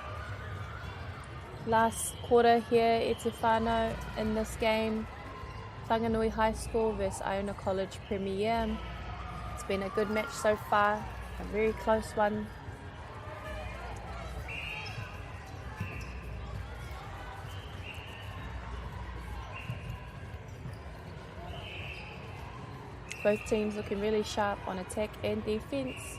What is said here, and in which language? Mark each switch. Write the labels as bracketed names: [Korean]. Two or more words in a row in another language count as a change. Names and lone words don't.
[English] Last quarter here, [Māori] e te whānau [English] in this game, Whanganui High School versus Iona College Premier. It's been a good match so far, a very close one. Both teams looking really sharp on attack and defence.